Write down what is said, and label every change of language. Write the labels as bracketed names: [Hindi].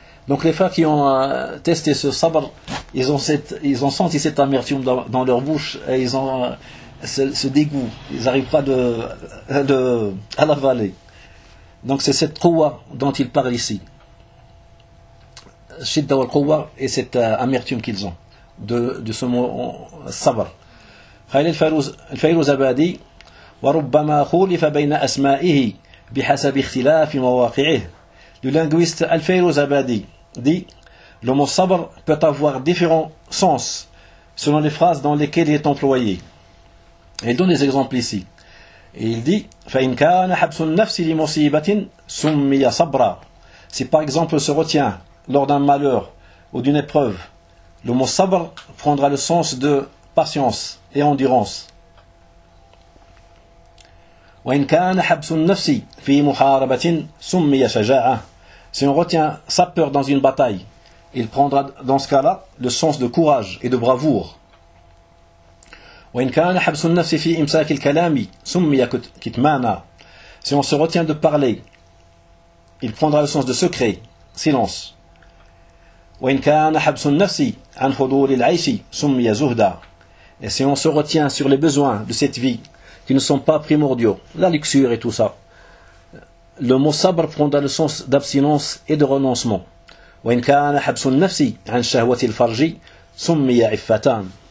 [French] Donc les frères qui ont testé ce sabr, ils ont senti cette amertume dans leur bouche et ils ont ce dégoût. Ils n'arrivent pas à l'avaler. Donc c'est cette kouwa dont ils parlent ici. [Arabic] Shidda wal kouwa [French] et cette amertume qu'ils ont. De ce mot sabr. [Arabic] Khalil al-Fayrouzabadi, وَرُبَّمَا خُولِفَ بَيْنَ أَسْمَائِهِ بِحَسَبِ اخْتِلَافِ مَوَاقِعِهِ. [French] Le linguiste al-Fayrouzabadi dit, le mot sabr peut avoir différents sens selon les phrases dans lesquelles il est employé. Il donne des exemples ici. Et il dit, [Arabic] فَإِنْ كَانَ حَبْسُ النَّفْسِ لِمُصِيبَةٍ سُمِّيَ صَبْرًا. [French] Si par exemple se retient lors d'un malheur ou d'une épreuve, le mot sabr prendra le sens de patience et endurance. [Arabic] وَإِنْ كَانَ حَبْسُ النَّفْسِ فِي مُحَارَبَةٍ سُمِّيَ شَجَاعَةً. [French] Si on retient sa peur dans une bataille, il prendra dans ce cas-là le sens de courage et de bravoure. [Arabic] وَإِنْ كَانَ حَبْسُ النَّفْسِ فِي إِمْسَاكِ الْكَلَامِ سُمِّيَ كِتْمَانًا. [French] Si on se retient de parler il prendra le sens de secret, silence. [Arabic] وإن كان حبس النفس عن حضور العيش سمي زهدا. [French] Et si on se retient sur les besoins de cette vie qui ne sont pas primordiaux, la luxure et tout ça, le mot sabr prendra le sens d'abstinence et de renoncement. [Arabic] وإن كان حبس النفس عن شهوة الفرج سمي عفتان.